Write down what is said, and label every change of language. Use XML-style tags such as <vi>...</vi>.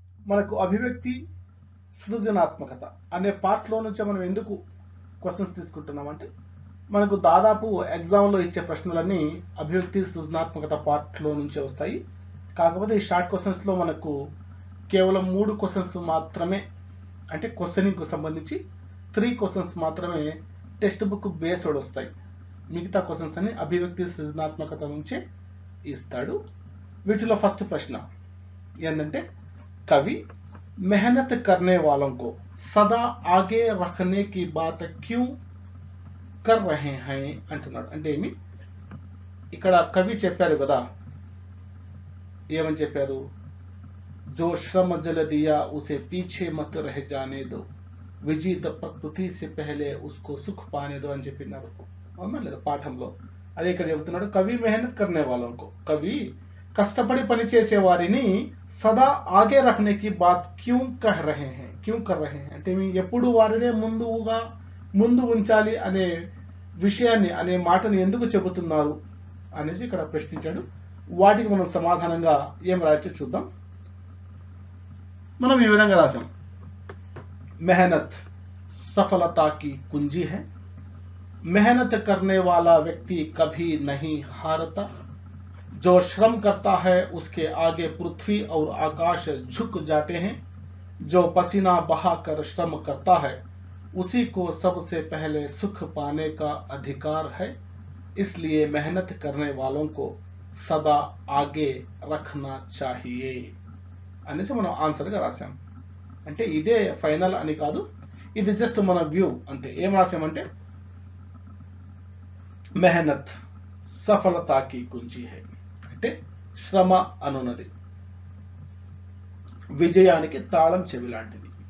<te>మనకు అభివ్యక్తి సృజనాత్మకత అనే పార్ట్లో నుంచి మనం ఎందుకు క్వశ్చన్స్ తీసుకుంటున్నామంటే, మనకు దాదాపు ఎగ్జామ్లో ఇచ్చే ప్రశ్నలన్నీ అభివ్యక్తి సృజనాత్మకత పార్ట్లో నుంచే వస్తాయి. కాకపోతే ఈ షార్ట్ క్వశ్చన్స్లో మనకు కేవలం 3 క్వశ్చన్స్ మాత్రమే, అంటే క్వశ్చనింగ్కు సంబంధించి 3 క్వశ్చన్స్ మాత్రమే టెక్స్ట్ బుక్ బేస్డ్ వస్తాయి. మిగతా క్వశ్చన్స్ అన్ని అభివ్యక్తి సృజనాత్మకత నుంచే ఇస్తాడు. వీటిలో ఫస్ట్ ప్రశ్న ఏంటంటే,</te> <hi>कवि मेहनत करने वालों को सदा आगे रखने की बात क्यों कर रहे हैं</hi> <te>అంటున్నాడు. అంటే ఏమి, ఇక్కడ కవి చెప్పారు కదా, ఏమని చెప్పారు,</te> <hi>जो श्रम जल दिया उसे पीछे मत रह जाने दो, విజీత ప్రకృతి से पहले उसको सुख पाने दो</hi> <te>అని చెప్పినారు. అవునా లేదా పాఠంలో? అదే ఇక్కడ చెబుతున్నాడు, కవి మెహనత్ కర్నే వాళ్ళకు, కవి కష్టపడి పనిచేసే వారిని</te> <hi>సదా ఆగే రఖనే కి బాత్ క్యూ కహ్ రహే హై,</hi> <te>క్యూ కర్ రహే హై అంటే ఎప్పుడు వారినే ముందు ఉంచాలి అనే విషయాన్ని, అనే మాటను ఎందుకు చెబుతున్నారు అనేసి ఇక్కడ ప్రశ్నించాడు. వాటికి మనం సమాధానంగా ఏం రాయొచ్చో చూద్దాం. మనం ఈ విధంగా రాసాం,</te> <hi>मेहनत सफलता की कुंजी है, मेहनत करने वाला व्यक्ति कभी नहीं हारता, जो श्रम करता है उसके आगे पृथ्वी और आकाश झुक जाते हैं, जो पसीना बहाकर श्रम करता है उसी को सबसे पहले सुख पाने का अधिकार है, इसलिए मेहनत करने वालों को सदा आगे रखना चाहिए</hi> <te>అనేసి మనం ఆన్సర్గా రాసాం. అంటే ఇదే ఫైనల్ అని కాదు, ఇది జస్ట్ మన వ్యూ అంతే. ఏం రాసామంటే,</te> <hi>మెహనత్ సఫలతాకి కుంజీ హై</hi> <te>అంటే శ్రమ అనున్నది విజయానికి తాళం చెవి లాంటిది.</te>